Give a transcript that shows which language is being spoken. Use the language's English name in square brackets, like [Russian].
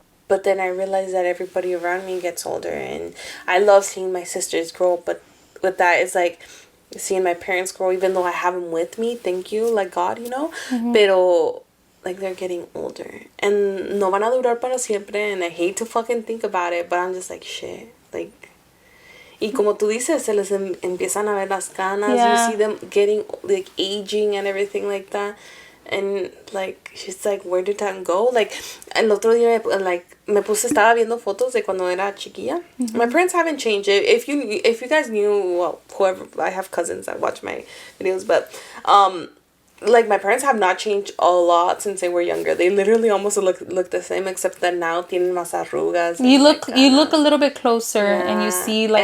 [English] But then I realized that everybody around me gets older, and I love seeing my sisters grow, but with that, it's like seeing my parents grow, even though I have them with me, thank you, like, God, you know, pero, like, they're getting older, and [Spanish] no van a durar para siempre, [English] and I hate to fucking think about it, but I'm just like, shit, like, [Spanish] y como tú dices, se les empiezan a ver las canas, [English] you see them getting, like, aging and everything like that, and, like, she's like, where did that go? [Spanish] Like, el otro día, like, estaba viendo fotos de cuando era chiquilla. [English] My parents haven't changed. If you guys knew, well, whoever, I have cousins that watch my videos, but, like, my parents have not changed a lot since they were younger. They literally almost look the same, except that now [Spanish] tienen más arrugas. [English] You look a little bit closer, and you see, like,